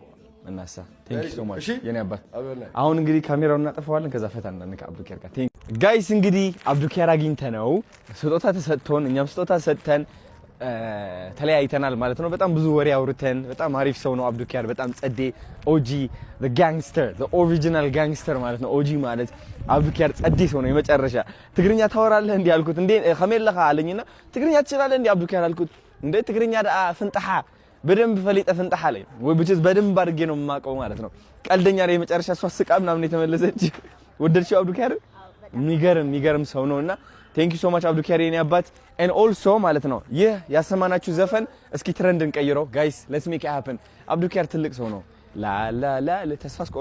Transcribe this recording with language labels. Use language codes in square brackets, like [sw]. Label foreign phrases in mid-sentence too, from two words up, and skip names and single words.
[am] እናሳ [en] thank you so much [am] የኔ አባት። አሁን እንግዲህ ካሜራውን እናጠፋዋለን። ከዛ ፈታ እናንካ አብዱኪያር ጋር ጋይስ። እንግዲህ አብዱኪያር አግኝተነው ስጦታ ተሰጥቶን እኛም ስጦታ ሰጥተን ተለያይተናል ማለት ነው። በጣም ብዙ ወሬ አውርተን በጣም አሪፍ ሰው ነው አብዱኪያር። በጣም ጸዴ ኦጂ [en] the gangster the original gangster [am] ማለት ነው። ኦጂ ማለት አብዱኪያር ጸዴ ሰው ነው የመጨረሻ። ትግርኛ ታወራለህ እንዴ አልኩት። እንዴ ከመለኻ አለኝና ትግርኛ ትችላለህ እንዴ አብዱኪያር አልኩት። እንዴ ትግርኛ ፍንጣሓ በደንብ ፈሊጠ ፍንጣሓ ላይ ወይ ብቻስ በደንብ አድርጌ ነው የማውቀው ማለት ነው። ቀልደኛ ላይ የመጨረሻ እሷ ስቃ ምናምን የተመለሰች ወደድሽው አብዱኪያር? የሚገርም ሰው ነውና [en] thank you so much [am] አብዱኪያር የኔ አባት። [en] and also [am] ማለት ነው ይህ ያሰማናችሁ ዘፈን እስኪ ትሬንድ እንቀይረው ጋይስ። [en] let's make it happen። [am] አብዱኪያር ትልቅ ሰው ነው። ላ ተስፋ